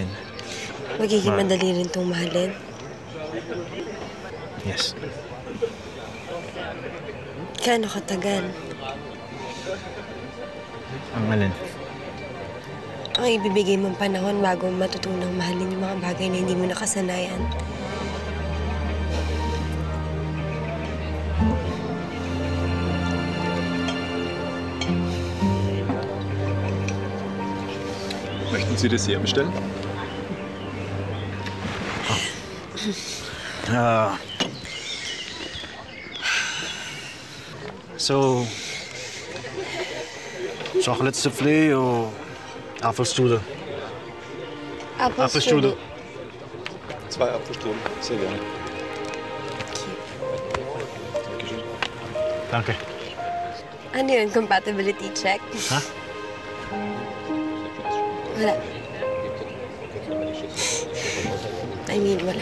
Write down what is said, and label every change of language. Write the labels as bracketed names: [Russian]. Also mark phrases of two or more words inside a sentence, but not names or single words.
[Filipino] Magiging madali rin itong mahalin. Yes. Gaano katagal? Ang alin? Ang ibibigay mong panahon bago matutunang mahalin yung mga bagay na hindi mo nakasanayan. [German] Möchten Sie das hier bestellen? [English] So, chocolate soufflé or Apfelstrudel? Apfelstrudel. [German] 2 Apfelstrudel, sehr gerne. Danke. [Filipino] Ano yun? [English] Compatibility check? [Filipino] Ha? Wala. [English] I mean, [Filipino] wala.